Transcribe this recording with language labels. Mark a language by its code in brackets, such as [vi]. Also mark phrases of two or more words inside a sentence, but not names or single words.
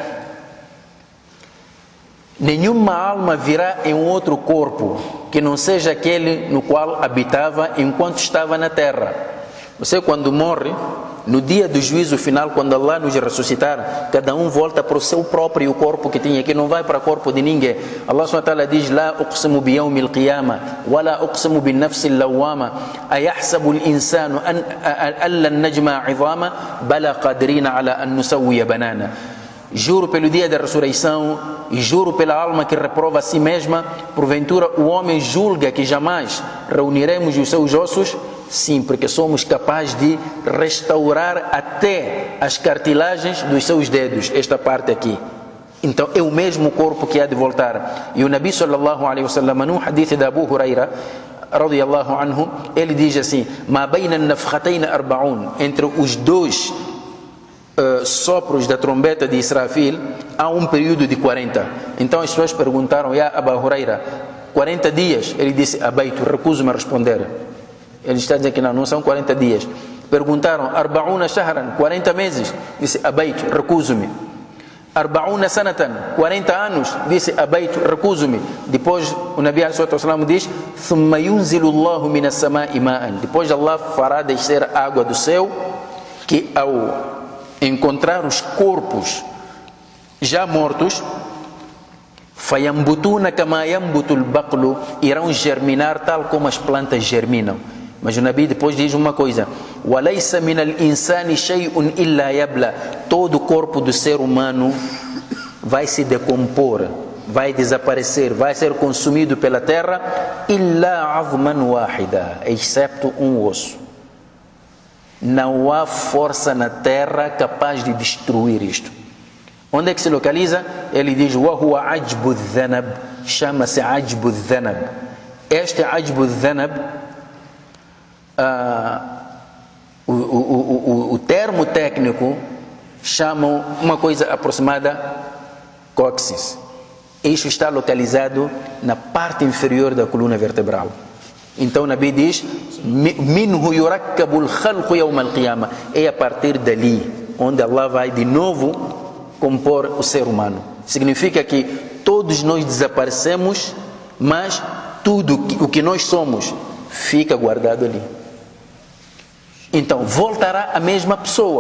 [pt] Nenhuma alma virá em um outro corpo que não seja aquele no qual habitava enquanto estava na terra. Você, quando morre, no dia do juízo final, quando Allah nos ressuscitar, cada um volta para o seu próprio corpo que tinha, que não vai para o corpo de ninguém. [ar] الله سبحانه وتعالى diz: لا أقسم بيوم القيامة ولا أقسم بالنفس اللوامة أيحسب الإنسان ألن نجمع عظامه بلى قادرين على أن نسوي بنانه. [pt] Juro pelo dia da ressurreição e juro pela alma que reprova a si mesma, porventura o homem julga que jamais reuniremos os seus ossos? Sim, porque somos capazes de restaurar até as cartilagens dos seus dedos, esta parte aqui. Então é o mesmo corpo que há de voltar. E o Nabi [ar] صلى الله عليه وسلم, [pt] num hadith de Abu Huraira [ar] رضي الله عنه, [pt] ele diz assim: [ar] ما بين النفختين أربعون, [pt] entre os dois sopros da trombeta de Israfil há um período de 40. Então as pessoas perguntaram: Ya Abu Huraira, 40 dias? Ele disse: Abaitu, recuso-me a responder. Ele está dizendo que não são 40 dias. Perguntaram: [ar] أربعون شهرا, [pt] 40 meses? Disse: Abaitu, recuso-me. [ar] أربعون سنة, [pt] 40 anos? Disse: Abaitu, recuso-me. Depois o [ar] النبي صلى الله عليه وسلم diz: ثم ينزل الله من السماء ماء. [pt] Depois Allah fará descer água do céu, que ao encontrar os corpos já mortos, [ar] فينبتون كما ينبت البقل, [pt] irão germinar tal como as plantas germinam. Mas [ar] o Nabi [pt] depois diz uma coisa: [ar] وليس من الإنسان شيء إلا يبلى. [pt] Todo o corpo do ser humano vai se decompor, vai desaparecer, vai ser consumido pela terra, [ar] إلا عظما واحدا, [pt] excepto um osso. Não há força na terra capaz de destruir isto. Onde é que se localiza? Ele diz: [ar] وهو عجب الذنب, [pt] chama-se [ar] عجب الذنب. [pt] Este [ar] عجب الذنب, [pt] o termo técnico chamam uma coisa aproximada cóccix. Isto está localizado na parte inferior da coluna vertebral. Então o Nabi diz: [ar] منه يركب الخلق يوم القيامة. [pt] É a partir dali onde Allah vai de novo compor o ser humano. Significa que todos nós desaparecemos, mas tudo o que nós somos fica guardado ali. Então voltará a mesma pessoa.